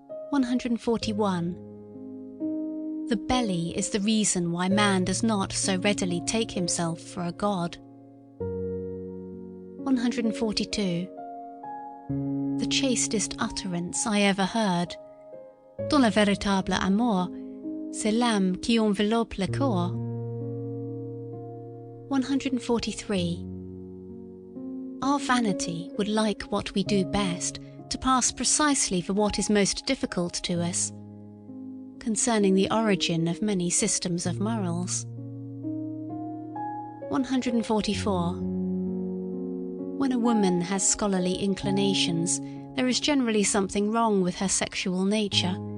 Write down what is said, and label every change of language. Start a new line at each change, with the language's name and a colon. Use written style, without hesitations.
English: 141. The belly is the reason why man does not so readily take himself for a god. 142. the chastest utterance I ever heard.
French: Dans le véritable amour, c'est l'âme qui enveloppe le corps.
English: 143. Our vanity would like what we do best to pass precisely for what is most difficult to us, concerning the origin of many systems of morals. 144. When a woman has scholarly inclinations, there is generally something wrong with her sexual nature.